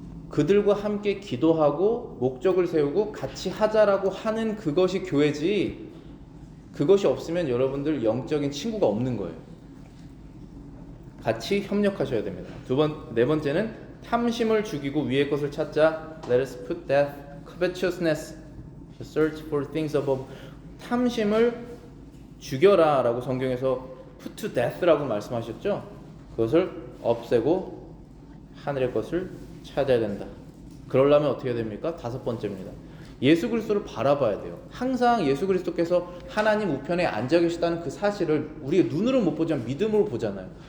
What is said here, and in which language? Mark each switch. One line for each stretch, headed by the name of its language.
Korean: 그들과 함께 기도하고 목적을 세우고 같이 하자라고 하는 그것이 교회지, 그것이 없으면 여러분들 영적인 친구가 없는 거예요. 같이 협력하셔야 됩니다. 네 번째는 탐심을 죽이고 위의 것을 찾자.
English: Let us put death, covetousness, to search for things above.
Korean: 탐심을 죽여라 라고 성경에서
English: put to death
Korean: 라고 말씀하셨죠. 그것을 없애고 하늘의 것을 찾아야 된다. 그러려면 어떻게 해야 됩니까? 다섯 번째입니다. 예수 그리스도를 바라봐야 돼요. 항상 예수 그리스도께서 하나님 우편에 앉아 계시다는 그 사실을 우리가 눈으로 못 보지만 믿음으로 보잖아요.